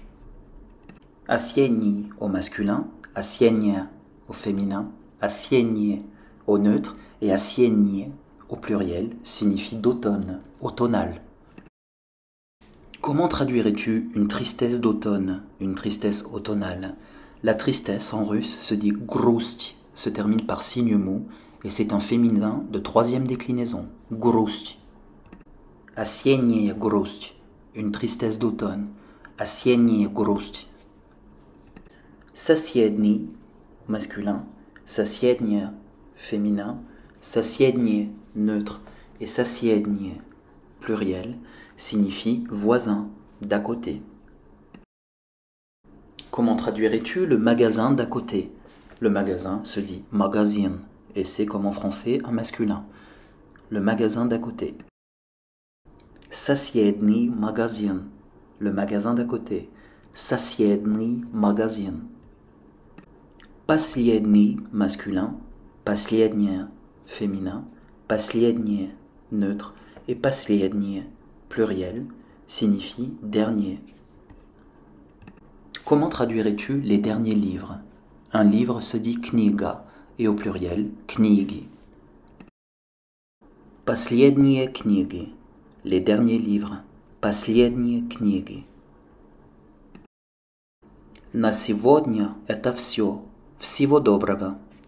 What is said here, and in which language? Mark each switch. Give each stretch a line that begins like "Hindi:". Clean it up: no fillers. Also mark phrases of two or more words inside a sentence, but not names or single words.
French: Asieni au masculin, asienia au féminin, asienie au neutre et asienie au pluriel signifie d'automne, automnal. Comment traduirais-tu une tristesse d'automne, une tristesse automnale? La tristesse en russe se dit грусть, se termine par signe mou et c'est un féminin de troisième déclinaison,
Russian: грусть. Осенняя грусть,
French: une tristesse d'automne,
Russian: осенняя грусть. Соседний, masculin, соседняя,
French: féminin, соседние, neutre, et соседние, pluriel, signifie voisin, d'à côté. Comment traduirais-tu le magasin d'à côté? Le magasin se dit magazin, et c'est comme en français un masculin. Le magasin d'à côté.
Russian: Соседний магазин,
French: le magasin d'à côté.
Russian: Соседний магазин. Последний, masculin, последняя,
French: féminin, последнее, neutre, et последнее, pluriel, signifie dernier. Comment traduirais-tu les derniers livres? Un livre se dit книга, et au pluriel,
Russian: книги. Последние книги,
French: les derniers livres,
Russian: последние книги. На сегодня это все. Всего доброго.